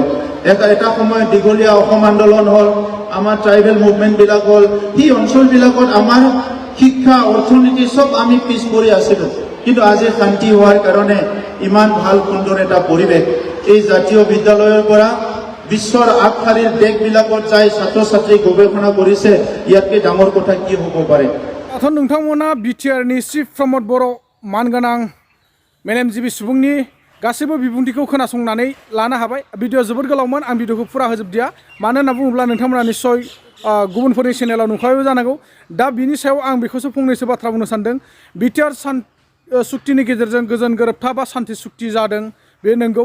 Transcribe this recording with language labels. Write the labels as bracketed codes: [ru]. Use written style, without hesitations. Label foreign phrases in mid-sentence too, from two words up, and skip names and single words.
[as] এটা সময়ত দীঘলীয়া অসম আন্দোলন হ'ল, আমাৰ ট্ৰাইবেল মুভমেণ্টবিলাক হ'ল, সেই অঞ্চলবিলাকত আমাৰ শিক্ষা অৰ্থনীতি চব আমি পিছ পৰি আছিলোঁ। কিন্তু আজি শান্তি হোৱাৰ কাৰণে ইমান ভাল সুন্দৰ এটা পৰিৱেশ, এই জাতীয় বিদ্যালয়ৰ পৰা বিশ্বৰ আগশাৰীৰ দেশবিলাকত যাই ছাত্ৰ ছাত্ৰী গৱেষণা কৰিছে, ইয়াতকে ডাঙৰ কথা কি হ'ব পাৰে? [brx] नोंथांमोना बिटिआरनि चिफ प्रमद बर' मानगोनां मेलेमजिबि सुबुंनि गासैबो बिबुंथिखौ खोनासंनानै लानो हाबाय। भिडिअ जोबोद गोलावमोन, आं भिडिअखौ फुरा होजोबदिया, मानो होनना बुङोब्ला नोंथांमोना निस्सय गुबुनफोरनि चेनेलाव नुखाबायबो जानांगौ। दा बिनि सायाव आं बेखौसो फंनैसो बाथ्रा बुंनो सानदों। बिटिआर सुक्तिनि गेजेरजों गोजोन गोरोबथा बा सान्थि सुक्ति जादों, बे नंगौ।